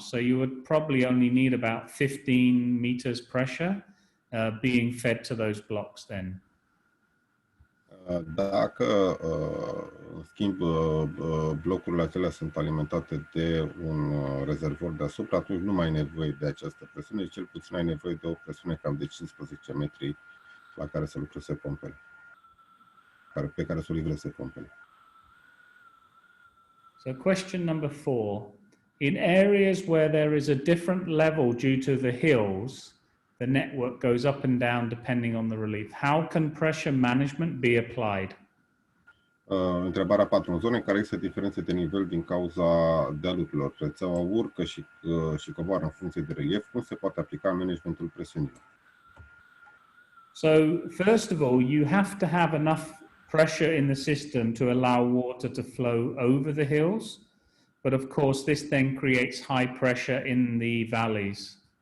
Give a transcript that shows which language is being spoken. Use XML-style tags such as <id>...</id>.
<en>So you would probably only need about 15 meters pressure being fed to those blocks then.</en> <ro>Dacă, în schimb, blocurile acelea sunt alimentate de un rezervor deasupra, atunci nu mai ai nevoie de această presiune, cel puțin ai nevoie de o presiune cam de 15 metri la care să lucreze pompele, pe care să o livreze pompele.</ro> <en>So question number 4. In areas where there is a different level due to the hills, the network goes up and down depending on the relief. How can pressure management be applied?</en> <ro>Întrebarea 4. În zone în care există diferențe de nivel din cauza dealurilor, rețeaua urcă și coboară în funcție de relief, cum se poate aplica managementul presiunii?</ro> <en>So first of all, you have to have enough pressure in the system to allow water to flow over the hills. But of course, this then creates high pressure in the valleys.</en>